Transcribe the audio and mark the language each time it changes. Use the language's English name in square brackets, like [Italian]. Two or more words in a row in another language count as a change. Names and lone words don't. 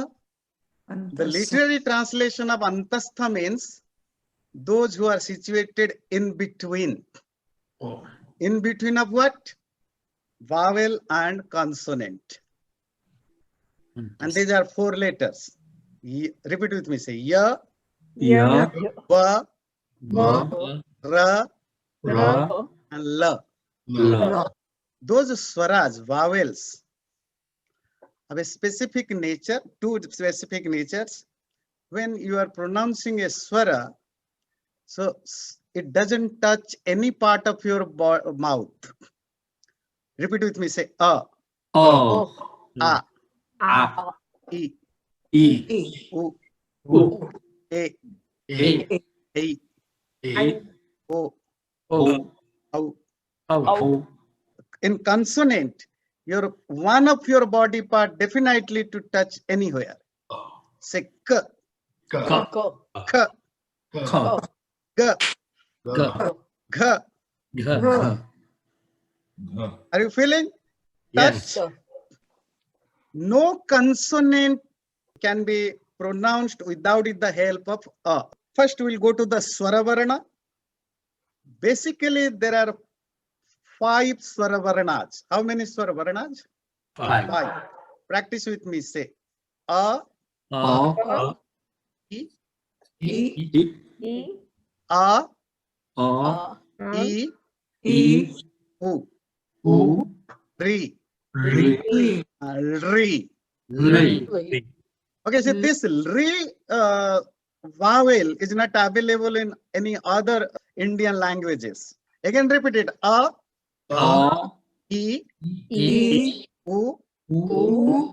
[English] The literary translation of antastha means those who are situated in between. Oh. In between of what? Vowel and consonant. And these are 4 letters. Repeat with me. Say ya, Ya. va, Va. ra, Ra. and la. La. Those swaras, vowels, have a specific nature, 2 specific natures. When you are pronouncing a swara, so it doesn't touch any part of your mouth. Repeat with me. Say a, O. a, A. e, E. u, U. e, E. e, A. o, O. au. O. In consonant, one of your body part definitely to touch anywhere. Say k, Ka. k, Ka. g, Ga. g. Ga. Are you feeling? Yes. Touch. No consonant can be pronounced without the help of a. First, we'll go to the Swaravarana. Basically, there are 5 Swaravaranas. How many Swaravaranas? 5. 5. Practice with me. Say a, A. e, E. a, A. e, E. u, U. ri, Ri. ri. Ri. Okay, so this ri vowel is not available in any other Indian languages. Again, repeat it. A, A. e, E. u, U.